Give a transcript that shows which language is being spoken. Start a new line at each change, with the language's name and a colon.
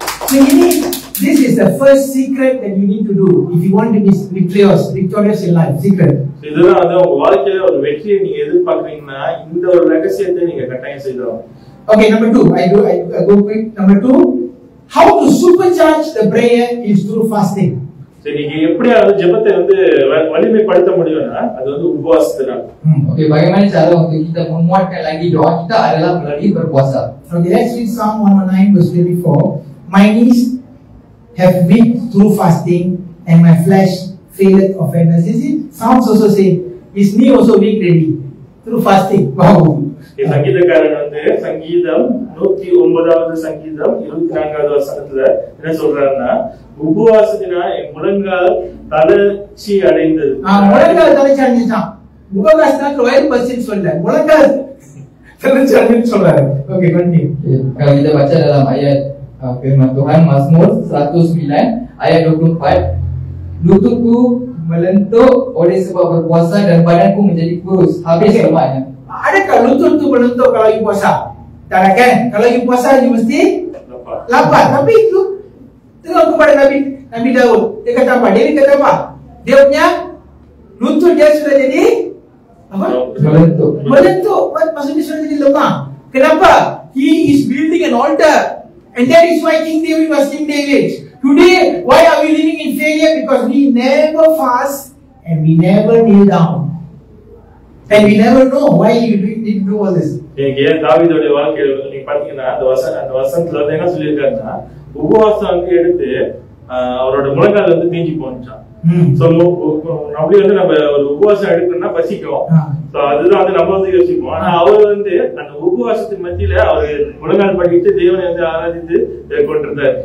English: So this is the first secret that you need to do if you want to be victorious in life. Secret.
Tamil: இதுதான் வந்து உங்க வாழ்க்கையில ஒரு வெற்றியை நீங்க எதிர்பார்க்கறீங்கன்னா இந்த ஒரு ரகசியத்தை நீங்க கட்டாயம் செய்யணும்.
English: Okay, number 2. I go quick. Number 2. How to supercharge the prayer is through fasting.
Tamil: சரி, நீங்க எப்படியாவது ஜெபத்தை வந்து வலிமைப்படுத்த முடியும்னா அது வந்து உபவாசத்தினால.
Malay: Okay, bagaimana cara untuk kita menguatkan lagi doa kita adalah melalui berpuasa.
English: Okay, let's read Psalm 119 verse 24. My knees have weak through fasting, and my flesh faileth of faintness. You see, Psalms also say his knee also weak ready through fasting. Wow.
Tamil: சங்கீதக்காரன் வந்து சங்கீதம் 109வது சங்கீதம் 24வது வசனத்துல என்ன சொல்றாருன்னா, உபவாசத்தினால் என் முழங்கால் தளர்ச்சி அடைந்தது. முழங்கால் தளர்ச்சி அடைஞ்சான். உபவாசத்துக்கு வயிறு பசின்னு சொல்ல, முழங்கால் தளர்ச்சி அடைஞ்சு சொல்றாரு.
English: Okay, continue.
Malay: Kalau kita baca dalam ayat firman Tuhan Mazmur 109 ayat 24, lututku melentuk oleh sebab berpuasa dan badanku menjadi kurus habis lemaknya. Adakah lutut tu melentuk kalau you puasa? Tak ada kan? Kalau you puasa you mesti lapar. Tapi itu tengok kepada Nabi Daud. Dia kata apa? Dia kata apa? Dia punya lutut dia sudah jadi apa? Melentuk. Maksudnya sudah jadi lemah.
English: Kenapa? He is building an altar. And that is why King David was King David. Today, why are we living in failure? Because we never fast and we never kneel down. And we never know why you need to do all this.
Tamil: நீங்க தாவீதோட வாழ்க்கையில நீங்க பாத்தீங்கன்னா அந்த வசனத்துல வந்து என்ன சொல்லியிருக்காருன்னா, உபவாசம் வந்து எடுத்து அவரோட முழங்கால் வந்து தேஞ்சி போனுச்சான். சோ அப்படி வந்து நம்ம ஒரு உபவாசம் எடுக்கணும்னா பசிக்கும். சோ அதுதான் வந்து நம்ம வந்து யோசிப்போம். ஆனா அவர் வந்து அந்த உபவாசத்தின் மத்தியில அவர் முழங்கால் படிட்டு தேவனை வந்து ஆராதித்து கொண்டிருந்தார்.